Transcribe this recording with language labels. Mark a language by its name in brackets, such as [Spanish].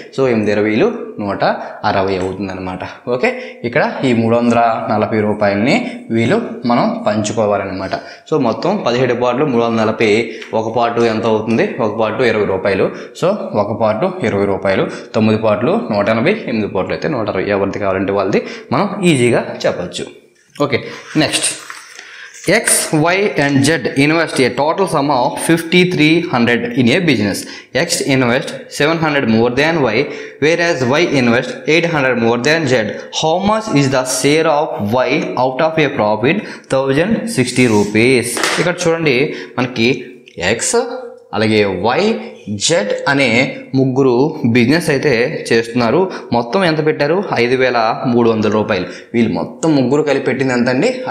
[Telugu] So 8 20 160 అవుతుంది అనమాట. Okay, ఇక్కడ ఈ 340 రూపాయలని వీళ్ళు మనం పంచుకోవాలన్నమాట. సో మొత్తం 17 పార్ట్లు 340, ఒక పార్టు ఎంత అవుతుంది? ఒక పార్టు 20 రూపాయలు. సో ఒక పార్టు 20 రూపాయలు, 9 పార్ట్లు 180, 8 పార్ట్లు అయితే 160. ఎవరిది కావాలంటే వాళ్ళది మనం ఈజీగా చెప్పచ్చు. [English] Okay, next X, Y and Z invest a total sum of 5300 in a business. X invest 700 more than Y, whereas Y invest 800 more than Z. How much is the share of Y out of a profit 1060 rupees? [Telugu] ఇక్కడ చూడండి, మనకి X అలాగే Y, Z అనే ముగ్గురు business అయితే చేస్తున్నారు. మొత్తం ఎంత పెట్టారు? 5300 రూపాయలు. వీళ్ళు మొత్తం ముగ్గురు కలిపి పెట్టింది ఎంత అండి?